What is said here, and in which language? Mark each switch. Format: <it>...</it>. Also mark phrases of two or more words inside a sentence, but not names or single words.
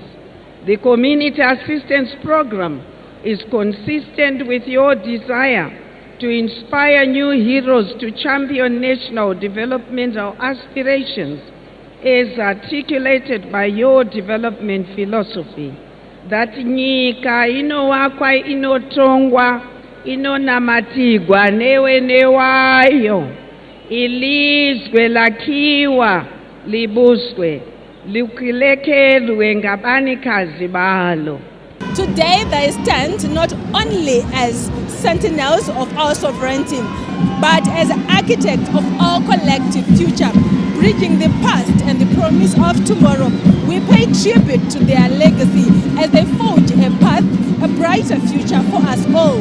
<en>The Community Assistance Program is consistent with your desire to inspire new heroes to champion national developmental aspirations as articulated by your development philosophy, that</en> <sn>nyika inowakwa inotongwa inonamatigwa newe newayo,</sn> <nd>ilizwe lakiwa libuswe likilekelwe ngabanikazi balo. Today they stand not only as sentinels of our sovereignty, but as architects of our collective future, bridging the past and the promise of tomorrow. We pay tribute to their legacy as they forge a path, a brighter future for us all.</nd>